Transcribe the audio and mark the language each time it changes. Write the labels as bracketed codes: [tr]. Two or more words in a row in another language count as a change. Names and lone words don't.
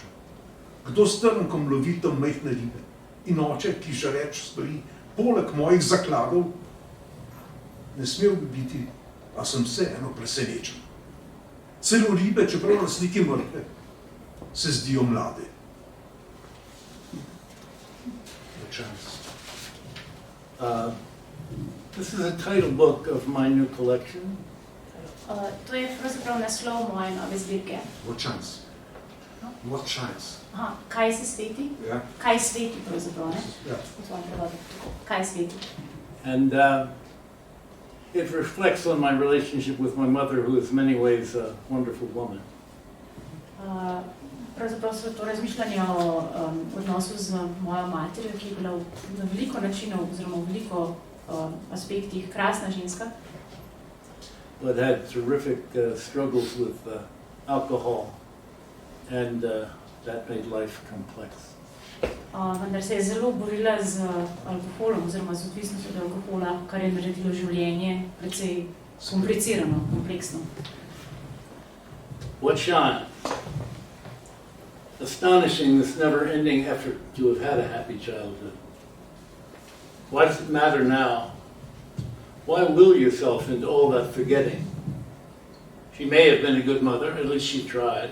[sl] Kdo s trnkom lovi tam majhne ribe? In oče, ki žareč stoji poleg mojih zakladov ne smel bi biti, a sem vseeno presenečen. Celo ribe, čeprav lastniki mrtve, se zdijo mlade. [en] This is a title book of my new collection. [sl] To je pravzaprav naslov moje nove zbirke. [en] What chance? What chance? [sl] Aha, kaj se sveti? Ja. Kaj sveti pravzaprav, ne? Ja. V tvojem prevodu. Kaj sveti? [en] And it reflects on my relationship with my mother, who is in many ways a wonderful woman. [sl] Pravzaprav so to razmišljanje o odnosu z mojo materjo, ki je bila na veliko načinov oziroma v veliko aspektih krasna ženska. [en] But had terrific struggles with alcohol, and that made life complex. [sl] Vendar se je zelo borila z alkoholom oziroma z odvisnostjo od alkohola, kar je naredilo življenje precej komplicirano, kompleksno. [en] What shine? Astonishing, this never-ending effort to have had a happy childhood. Why does it matter now? Why will yourself into all that forgetting? She may have been a good mother, at least she tried.